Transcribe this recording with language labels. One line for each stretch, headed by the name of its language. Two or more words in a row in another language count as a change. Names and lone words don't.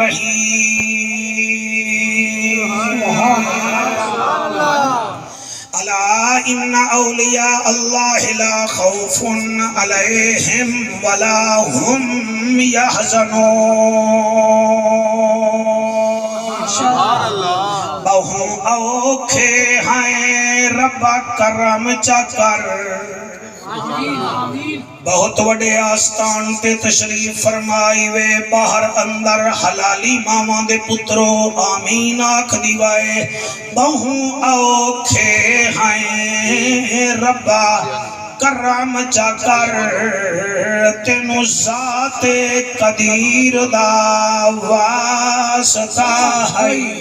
Arabic: الرحيم ألا إن أولياء الله لا خوف عليهم ولا هم يحزنون
Punjabi: بہوں اوکھے ہیں رب کرم چکر بہت وڈے آستان تے تشریف فرمائی وے باہر اندر حلالی ماما دے پترو آمین آکھ دیوائے بہوں اوکھے ہیں ربا کرم چکر تینو ذات قدیر دا واسطہ ہے